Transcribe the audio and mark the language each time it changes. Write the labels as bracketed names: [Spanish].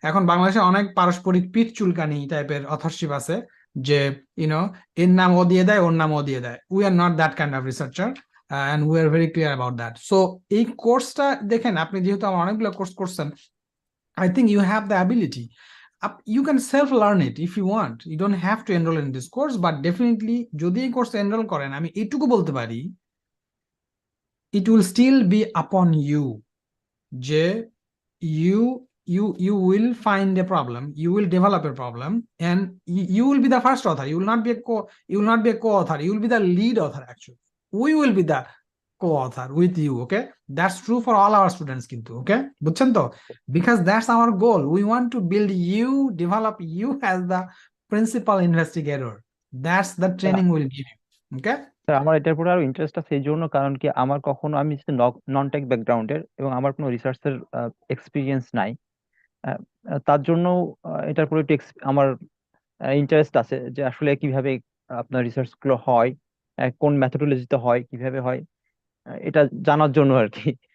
[Bangla] এখন বাংলাদেশে অনেক পারস্পরিক পিঠ চুলকানি টাইপের অথরশিপ আছে, যে ইউনো এর নাম ও দিয়ে দেয়, ওর নাম ও দিয়ে দেয়। [English] We are not that kind of researcher, and we are very clear about that. [Bangla] So এই কোর্সটা দেখেন, আপনি যেহেতু আমার অনেকগুলো কোর্স করছেন, [English] I think you have the ability. You can self-learn it if you want. You don't have to enroll in this course, but definitely [Bangla] যদি এই কোর্সে এনরোল করেন, আমি এইটুকু বলতে পারি, [English] it will still be upon you, যে you will find a problem, you will develop a problem, and you will be the first author. You will not be a co-author, you will be the lead author. Actually, we will be the co-author with you. Okay, that's true for all our students কিন্তু, okay, [Bangla] বুঝছেন তো? [English] Because that's our goal. We want to build you, develop you as the principal investigator. That's the [Bangla] sir, [English] training we'll give you. Okay. [Bangla] Sir আমার এটার উপরে আরো interest আছে এই জন্য, কারণ কি আমার কখনো, আমি নন টেক ব্যাকগ্রাউন্ডের এবং আমার কোনো রিসার্চের এক্সপিরিয়েন্স নাই। আহ, তার জন্য এটার উপরে একটু আমার ইন্টারেস্ট আছে যে আসলে কিভাবে আপনার রিসার্চ গুলো হয়, কোন মেথোডোলজিতে হয়, কিভাবে হয়, এটা জানার জন্য আর কি।